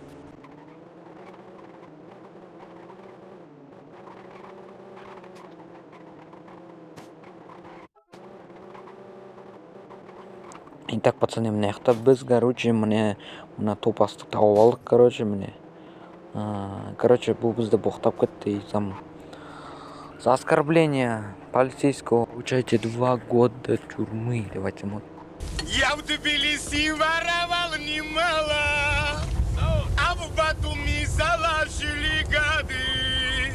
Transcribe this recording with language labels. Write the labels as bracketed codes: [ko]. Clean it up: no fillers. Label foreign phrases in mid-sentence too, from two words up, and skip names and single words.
[ru] Итак, пацаны, [kk] мына жақта біз, короче, мына топасты тауып алдық, короче, міне. Короче, бұл бізді боқтап кетті. [ru] За оскорбление полицейского получаете 2 года тюрьмы. Давайте вот. Я в Тбилиси воровал немало, а в Батуми заложили годы.